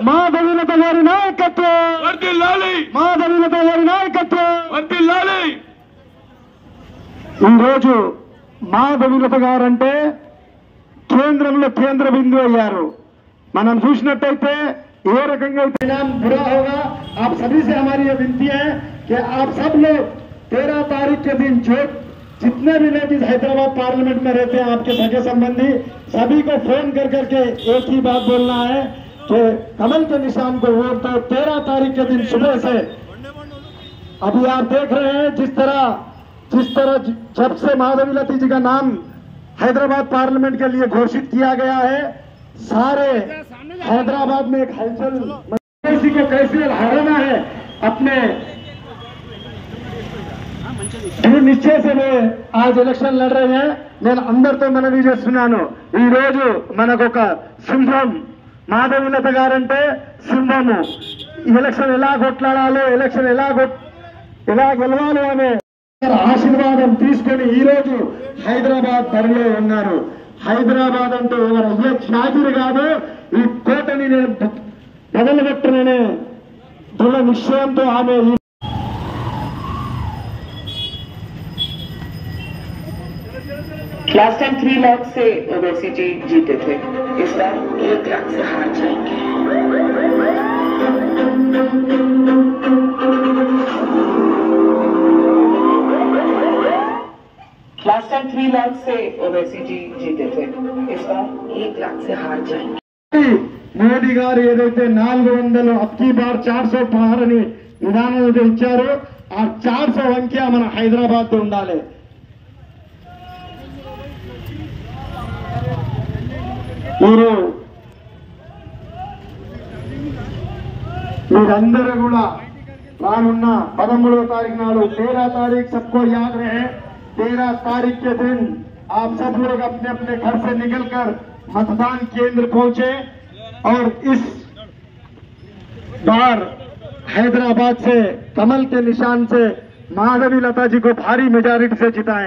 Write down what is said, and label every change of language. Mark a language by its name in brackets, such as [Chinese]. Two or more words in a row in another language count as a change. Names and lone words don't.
[Telugu] మాధవీలత గారి నాయకత్వం వర్ధిల్లాలి. మాధవీలత గారి నాయకత్వం వర్ధిల్లాలి. ఈరోజు మాధవీలత గారంటే కేంద్రంలో కేంద్ర బిందువు అయ్యారు. మనం చూసినట్టయితే ఏ రకంగా [Hindi] परिणाम बुरा होगा. आप सभी से हमारी ये विनती है कि आप सब लोग 13 तारीख के दिन जो जितने भी लेडीज हैदराबाद पार्लियामेंट में रहते हैं आपके सगे संबंधी सभी को फोन कर करके एक ही बात बोलना है कि कमल के निशान को वोट दो 13 तारीख के दिन सुबह से. अभी आप देख रहे हैं जिस तरह जब से माधवीलता जी का नाम हैदराबाद पार्लियामेंट के लिए घोषित किया गया है सारे हैदराबाद में एक हलचल को कैसे हराना है अपने दृढ़ निश्चय से आज इलेक्शन लड़ रहे हैं। [Telugu] నేను అందరితో మనవి చేస్తున్నాను, ఈ రోజు మనకొక సింహం మాధవీలత గారంటే సింహము. ఎలక్షన్ ఎలా కొట్లాడాలో, ఎలక్షన్ ఎలా గెలవాలో అనే ఆశీర్వాదం తీసుకొని ఈ రోజు హైదరాబాద్ బరిలో ఉన్నారు. హైదరాబాద్ అంటే ఎవరు అయ్యే ఖ్యాతిని కాదు, ఈ కోటని నేను బదలగొట్టననే దృఢ నిశ్చయంతో ఆమె [English] last time [Hindi] 3 लाख से ओवैसी जी जीते थे, इस बार 1 लाख से हार जाएंगे। [English] last time [Hindi] 3 लाख से ओवैसी जी जीते थे, इस बार 1 लाख से हार जाएंगे। [Telugu] మోడీ గారు ఏదైతే 400 [Hindi] अबकी बार 400 पार [Telugu] అని విధానం ఇచ్చారో ఆ 400 అంకె మన హైదరాబాద్ లో ఉండాలి. మీరందరూ కూడా రానున్న 13వ తారీఖు నాడు [Hindi] 13 तारीख सबको याद रहे, 13 तारीख के दिन आप सब लोग अपने अपने घर से निकलकर मतदान केंद्र पहुंचे और इस बार हैदराबाद से कमल के निशान से माधवीलता जी को भारी मेजॉरिटी से जिताएं।